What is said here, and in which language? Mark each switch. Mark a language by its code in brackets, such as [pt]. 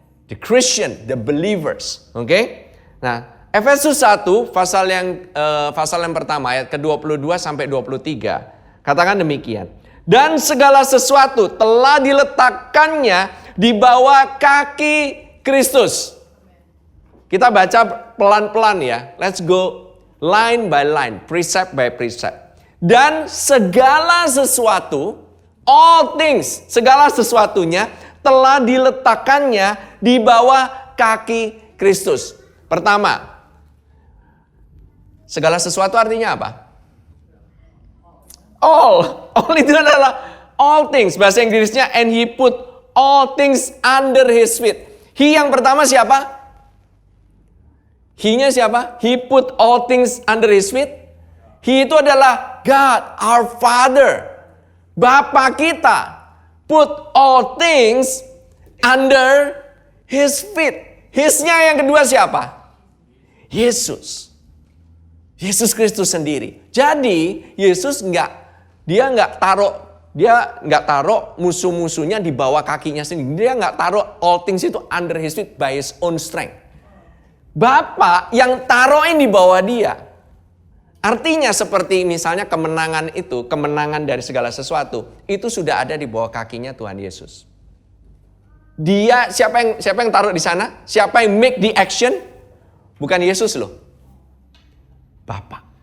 [en] The Christian, the believers. Oke. [id] Nah, Efesus 1 pasal yang pertama ayat ke-22 sampai 23 katakan demikian. Dan segala sesuatu telah diletakkannya di bawah kaki Kristus. Kita baca pelan-pelan ya. [en] Let's go line by line, precept by precept. [id] Dan segala sesuatu, [en] all things, [id] segala sesuatunya telah diletakkannya di bawah kaki Kristus. Pertama, segala sesuatu artinya apa? [en] All [id] itu adalah [en] all things. [id] Bahasa Inggrisnya, [en] and he put all things under his feet. [id] He yang pertama siapa? He-nya siapa? [en] He put all things under his feet. He itu adalah God, our Father. [id] Bapa kita. [en] Put all things under his feet. [id] His-nya yang kedua siapa? Yesus. Yesus Kristus sendiri. Jadi Yesus dia nggak taruh musuh-musuhnya di bawah kakinya sendiri. Dia nggak taruh [en] all things itu under his feet by his own strength. [id] Bapa yang taruhin di bawah dia. Artinya seperti misalnya kemenangan dari segala sesuatu, itu sudah ada di bawah kakinya Tuhan Yesus. Dia siapa yang taruh di sana? Siapa yang [en] make the action? [id] Bukan Yesus loh. Bapa.